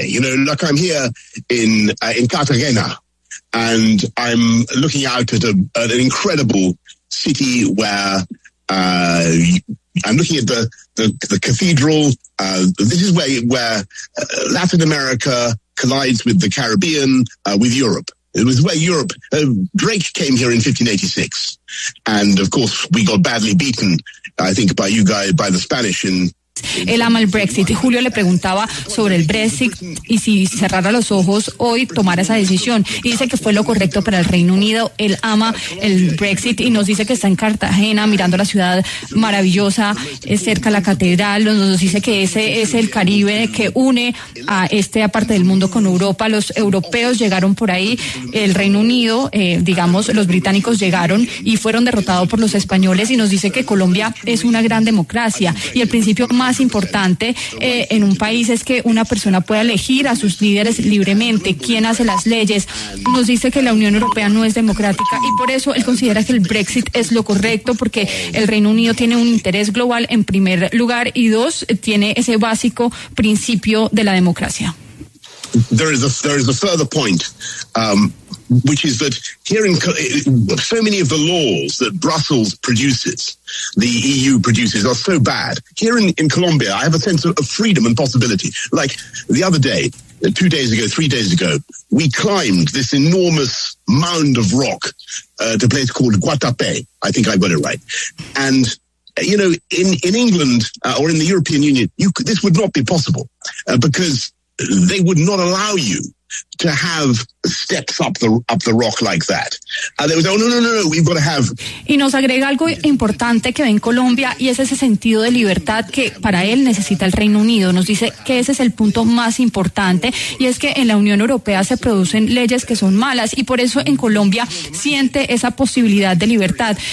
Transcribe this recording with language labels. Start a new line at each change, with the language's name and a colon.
English: You know, look, I'm here in Cartagena. And I'm looking out at an incredible city where I'm looking at the cathedral. This is where Latin America collides with the Caribbean, with Europe. It was where Europe, Drake came here in 1586. And of course, we got badly beaten, I think, by you guys, by the Spanish in
Spanish: Él ama el Brexit y Julio le preguntaba sobre el Brexit y si cerrara los ojos hoy tomara esa decisión. Y dice que fue lo correcto para el Reino Unido. Él ama el Brexit y nos dice que está en Cartagena mirando la ciudad maravillosa, cerca a la catedral. Nos dice que ese es el Caribe que une a esta parte del mundo con Europa. Los europeos llegaron por ahí, el Reino Unido, digamos, los británicos llegaron y fueron derrotados por los españoles. Y nos dice que Colombia es una gran democracia y el principio más importante en un país es que una persona pueda elegir a sus líderes libremente, quién hace las leyes. Nos dice que la Unión Europea no es democrática y por eso él considera que el Brexit es lo correcto, porque el Reino Unido tiene un interés global en primer lugar y dos, tiene ese básico principio de la democracia.
English: There is a further point, which is that here in so many of the laws that Brussels produces, the EU produces, are so bad. Here in Colombia, I have a sense of freedom and possibility. Like the other day, 2 days ago, 3 days ago, we climbed this enormous mound of rock to a place called Guatapé. I think I got it right. And you know, in England or in the European Union, this would not be possible because they would not allow you to have steps up the rock like that. They would say, oh, no, we've got to have.
Spanish: Y nos agrega algo importante que ve en Colombia y es ese sentido de libertad que para él necesita el Reino Unido. Nos dice que ese es el punto más importante y es que en la Unión Europea se producen leyes que son malas y por eso en Colombia siente esa posibilidad de libertad.